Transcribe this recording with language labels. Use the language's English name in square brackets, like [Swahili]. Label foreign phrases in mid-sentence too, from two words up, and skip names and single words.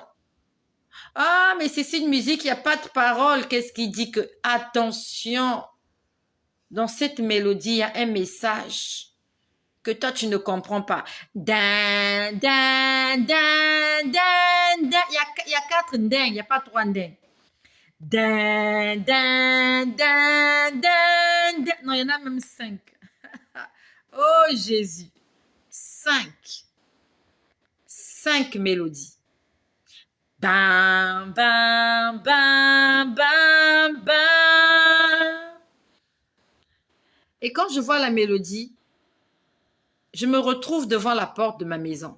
[French] Ah, mais c'est une musique, il n'y a pas de parole. Qu'est-ce qui dit que, attention, dans cette mélodie, il y a un message que toi, tu ne comprends pas. Dan, dan, dan, dan, dan. Il y a 4 ding, il n'y a pas 3 ding. Dan, dan, dan, dan, dan. Non, il y en a même 5. Oh Jésus. 5. 5 mélodies. Bam, bam, bam, bam, bam. Et quand je vois la mélodie, je me retrouve devant la porte de ma maison.